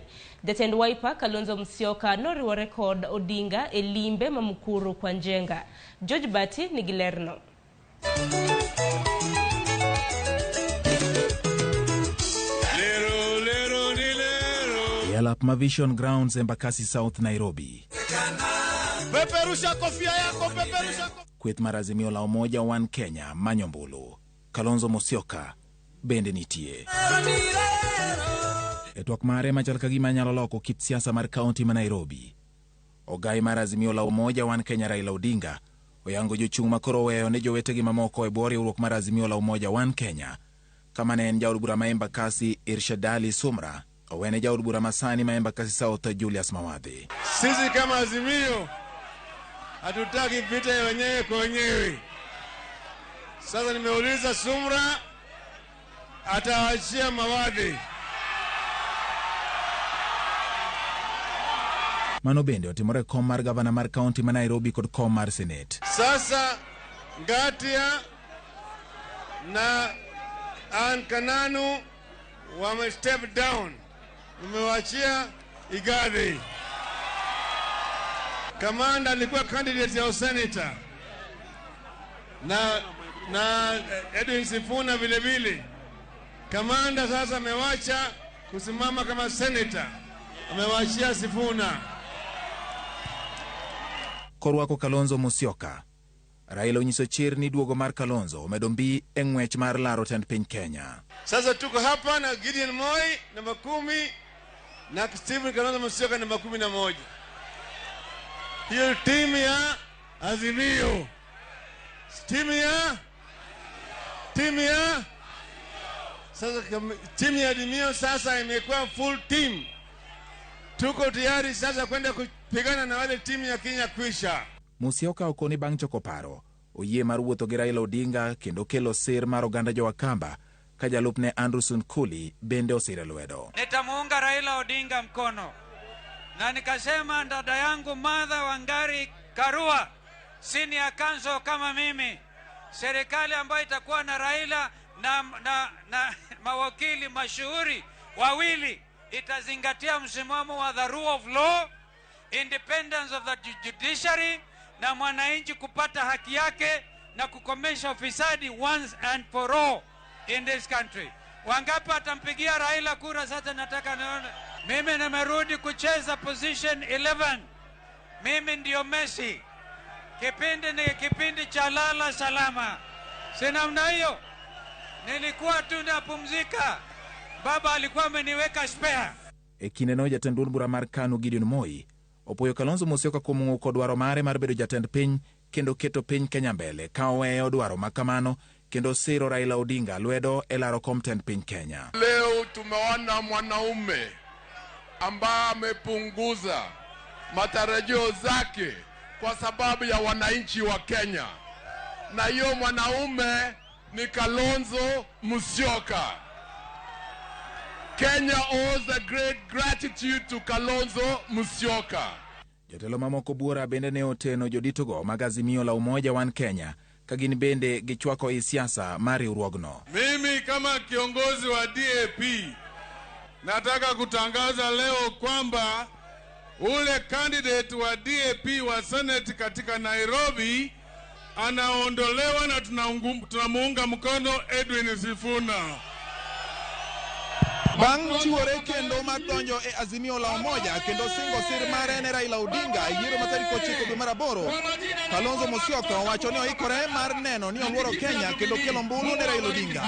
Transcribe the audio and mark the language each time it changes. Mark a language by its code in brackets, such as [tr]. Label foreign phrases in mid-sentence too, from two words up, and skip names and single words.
[luo] Jatend Wiper Kalonzo Musyoka noriwore kod Odinga e limbe ma Mukuru kwa Njenga. George Bati nigi lerno. Yalap Mavision Grounds Embakasi South Nairobi. [sw] Peperusha kofia yako, peperusha. [luo] Kweth mar Azimio la Umoja One Kenya Manyombulu. Kalonzo Musyoka bende nitie. E twak mare machal ka gima nyalo loko kit siasa mar kaunti ma Nairobi. Ogai mar Azimio la Umoja One Kenya Raila Odinga oyango jochung' makoro weyo ne jowetegi mamoko e bwo riwruok mar Azimio la Umoja One Kenya. Kama ne en jaod bura ma Embakasi Irshadali Sumra owene jaod bura masani ma Embakasi South Julius Mawadhi. [sw] Sisi kama Azimio hatutaki vita ya wenyewe kwa wenyewe. Sasa nimeuliza Sumra ataachia Mawadhi. [luo] Mano bende otimore kom mar gavana mar kaunti ma Nairobi kod kom mar Senate. [sw] Sasa Ngatia na Kananu wame [en] step down. [sw] Umewachia Igadhi. Kamanda alikuwa candidate ya senator. Na Edwin Sifuna vile vile. Kamanda sasa amewacha kusimama kama senator. Amewachia Sifuna. [luo] Korwako Kalonzo Musyoka. Raila onyiso chir ni duogo mar Kalonzo omedo mbi e ng'wech mar laro tend piny Kenya. [sw] Sasa tuko hapa na Gideon Moi namba 10 na Stephen Kalonzo Musyoka namba 11. Hiyo timu ya Azimio. Sasa timu ya Azimio sasa imekuwa [en] full team. [sw] Tuko tayari sasa kwenda kupigana na wale timu ya Kenya kwisha. [luo] Musyoka okoni bang' choko paro oyie mar wuotho gi Raila Odinga kendo kelo sir mar oganda Jowakamba ka jalupne Andrew Sunkuli bende osire lwedo. [sw] Nitamuunga Raila Odinga mkono na nikasema dada yangu Martha Wangari Karua [en] senior counsel [sw] kama mimi, serikali ambayo itakuwa na Raila na mawakili mashuhuri wawili itazingatia msimamo wa [en] the rule of law, independence of the judiciary [sw] na mwananchi kupata haki yake na kukomesha ufisadi [en] once and for all in this country. [sw] Wangapi atampigia Raila kura? Sasa nataka nione. Mimi nimerudi kucheza position 11. Mimi ndio Messi. Kipindi ni kipindi cha lala salama. Si namna hiyo. Nilikuwa tu napumzika. Baba alikuwa ameniweka spare. [luo] E kinde no jatend bura mar KANU Gideon Moi opoyo Kalonzo Musyoka kuom ng'uko dwaro mare mar bedo jatend piny kendo keto piny Kenya mbele ka oweyo dwaro makamano kendo siro Raila Odinga lwedo e laro kom tend piny Kenya. [sw] Leo tumeona mwanaume ambaye amepunguza matarajio zake kwa sababu ya wananchi wa Kenya, na hiyo mwanaume ni Kalonzo Musyoka. [en] Kenya owes a great gratitude to Kalonzo Musyoka. [luo] Jotelo mamoko buora bende ne oteno joditogo mag Azimio la Umoja One Kenya kagin bende gichwako i siasa mar riwruogno. [sw] Mimi kama kiongozi wa DAP nataka kutangaza leo kwamba ule candidate wa DAP wa Senate katika Nairobi anaondolewa na tunamuunga mkono Edwin Sifuna. [luo] Bang' chiwore kendo mar donjo e Azimio la Umoja kendo singo sir mare ne Raila Odinga yiero matariko 9 dwe mar aboro, Kalonzo Musyoka owacho ni oikore mar neno ni oluoro Kenya kendo kelo mbulu ne Raila Odinga.